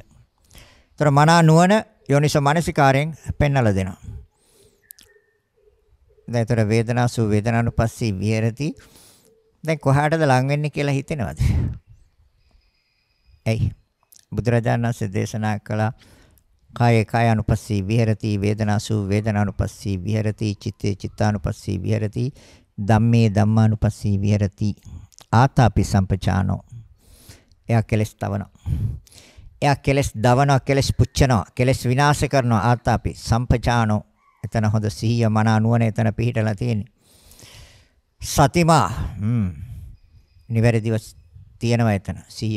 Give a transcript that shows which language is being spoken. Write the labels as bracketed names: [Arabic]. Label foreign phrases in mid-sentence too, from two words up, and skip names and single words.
[Sinhala] ඒතර මනා නුවණ යෝනිසෝ මනසිකාරයෙන් පෙන්නලා දෙනවා. දැන් ඒතර [Pali] වේදනාසු වේදනානුපස්සී විහෙරති. [Sinhala] දැන් කොහාටද ලං වෙන්නේ කියලා හිතෙනවද? එයි බුදුරජාණන් වහන්සේ දේශනා කළා [Pali] කායේ කායानुපස්සී විහෙරති වේදනාසු වේදනානුපස්සී විහෙරති චිත්තේ චිත්තානුපස්සී විහෙරති ධම්මේ ධම්මානුපස්සී විහෙරති ආතාපි සම්පචානෝ. [Sinhala] එයා කෙලස් දවනවා. එයා කෙලස් දවනවා, කෙලස් පුච්චනවා, කෙලස් විනාශ කරනවා. [Pali] ආතාපි සම්පචානෝ. [Sinhala] එතන හොඳ සිහිය මන නුවණ එතන පිහිටලා තියෙන්නේ. සතිමා නිවැරදිව තියෙනවා එතන සිහිය.